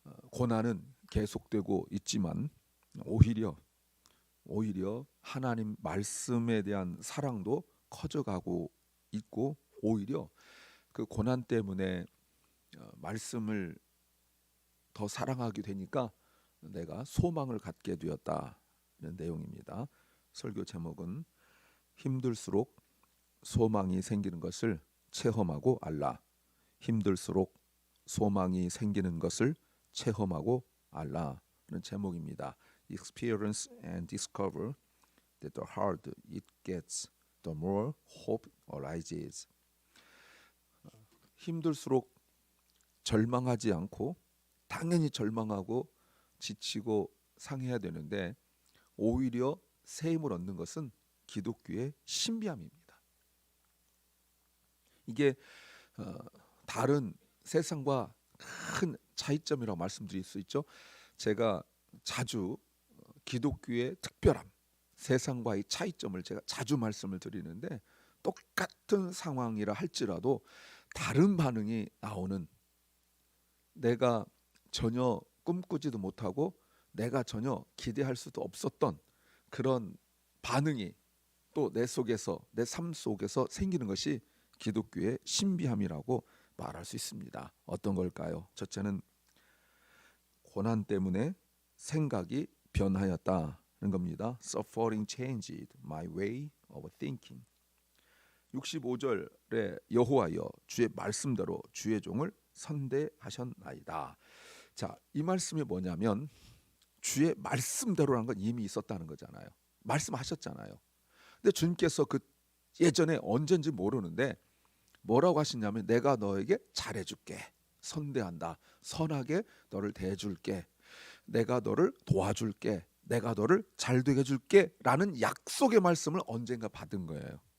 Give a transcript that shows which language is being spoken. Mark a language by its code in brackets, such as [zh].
[ko] 고난은 계속되고 있지만 오히려 하나님 말씀에 대한 사랑도 커져가고 있고, 오히려 그 고난 때문에 말씀을 더 사랑하게 되니까 내가 소망을 갖게 되었다는 내용입니다. 설교 제목은 힘들수록 소망이 생기는 것을 체험하고 알라. 힘들수록 소망이 생기는 것을 체험하고 알라는 제목입니다. [en] Experience and discover that the harder it gets, the more hope arises. [ko] 힘들수록 절망하지 않고, 당연히 절망하고 지치고 상해야 되는데 오히려 새 힘을 얻는 것은 기독교의 신비함입니다. 이게 다른 세상과 큰 차이점이라고 말씀드릴 수 있죠. 제가 자주 기독교의 특별함, 세상과의 차이점을 제가 자주 말씀을 드리는데, 똑같은 상황이라 할지라도 다른 반응이 나오는, 내가 전혀 꿈꾸지도 못하고 내가 전혀 기대할 수도 없었던 그런 반응이 또 내 속에서, 내 삶 속에서 생기는 것이 기독교의 신비함이라고 말할 수 있습니다. 어떤 걸까요? 첫째는 고난 때문에 생각이 변하였다는 겁니다. [en] Suffering changed my way of thinking. [ko] 65절에 여호와여, 주의 말씀대로 주의 종을 선대하셨나이다. 자, 이 말씀이 뭐냐면 주의 말씀대로라는 건 이미 있었다는 거잖아요. 말씀하셨잖아요. 근데 주님께서 그 예전에 언젠지 모르는데 뭐라고 하시냐면, 내가 너에게 잘해줄게, 선대한다, 선하게 너를 대해줄게, 내가 너를 도와줄게, 내가 너를 잘되게 해줄게 라는 약속의 말씀을 언젠가 받은 거예요.